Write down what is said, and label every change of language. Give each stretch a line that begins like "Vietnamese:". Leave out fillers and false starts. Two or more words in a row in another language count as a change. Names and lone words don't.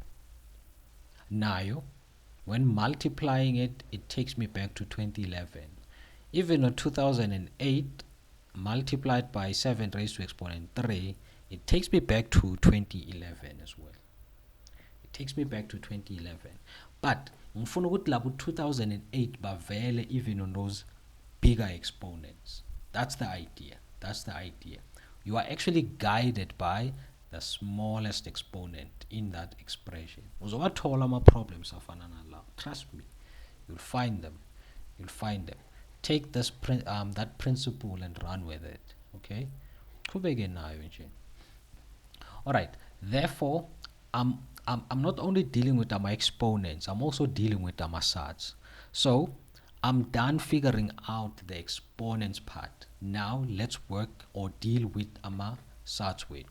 English: Now, when multiplying it, it takes me back to 2011. Even on 2008 multiplied by 7 raised to exponent 3, it takes me back to 2011 as well. It takes me back to 2011. But
Zulu: ngifuna ukuthi labo 2008 bavele
English: even on those bigger exponents. That's the idea. That's the idea. You are actually guided by the smallest exponent in that expression.
Zulu: Uzowathola ama problems afana nalawo.
English: Trust me. You'll find them. You'll find them. Take this that principle and run with it.
Zulu: Okay? Qhubeke nayo nje.
English: All right. Therefore, I'm not only dealing with my exponents, I'm also dealing with my surds. So I'm done figuring out the exponents part. Now let's work or deal with my surds weight.